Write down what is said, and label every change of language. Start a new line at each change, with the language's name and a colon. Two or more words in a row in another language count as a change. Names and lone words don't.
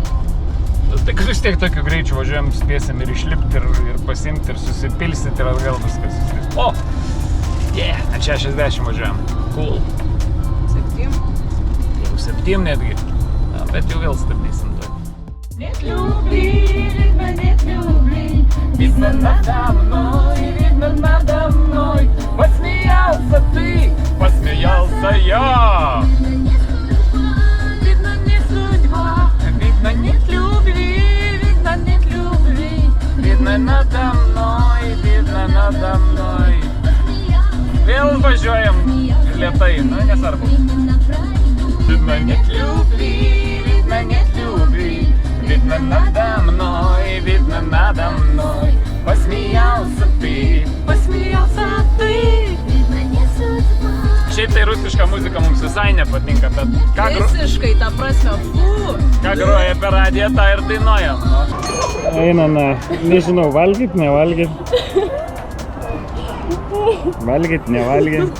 Lithuanian: Tai kad vis tiek tokiu greičiu važiuojam, spėsim ir išlipti, ir pasimti, ir susipilsyti, ir atgal viskas suspės. O! Yeah! Ant 60 važiuojam. Cool. 7. Jau 7 netgi. Na, bet jau vėl stabdysim tai.
Russian: Видно надо мной, посмеялся ты, посмеялся я. Видно не судьба, видно нет любви, видно нет любви. Видно надо mной.
Lithuanian: Vėl važiuojam lėtai, nu nesvarbu.
Russian: Видно нет любви, видно надо мной, посмеялся ты.
Lithuanian: Šiaip tai rusiška muzika mums visai nepatinka, bet Visiškai, ta prasme, ką groja per radiją, tą ir dainuojam. Einame, nežinau, valgyt, nevalgyt. Valgyt, nevalgyt.